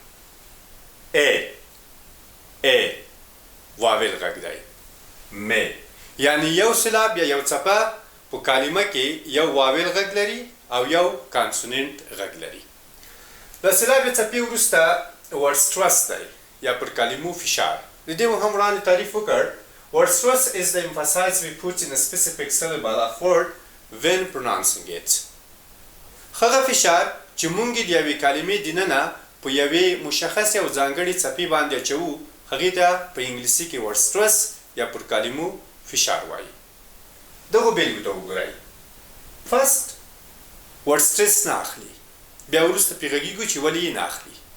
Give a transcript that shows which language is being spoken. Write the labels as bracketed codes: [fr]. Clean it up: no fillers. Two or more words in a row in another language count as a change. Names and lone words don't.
[ps] واویل غږ دی. می یعنی یو سیلاب یا یو څپه په کلمه کې یو واویل غږ لري او یو کانسوننټ غږ لري. له سیلاب یا څپې وروسته [en] word stress [ps] دی یا پر کلمو فشار. د دې مو هم وړاندې تعریف وکړ. [en] Word stress is the emphasis we put in a specific syllable of word when pronouncing it. [ps] هغه فشار چې مونږ د یوې کلمې دننه په یوې مشخصې او ځانګړې څپې باندې اچوو، هغې ته په انګلیسي کې [en] word stress [ps] یا پر کلمو فشار وایي. دغو بېلګو ته وګورئ. [en] first word [ps] سټرس نه اخلي، بیا وروسته پرې غږېږو چې ولې یې نه اخلي.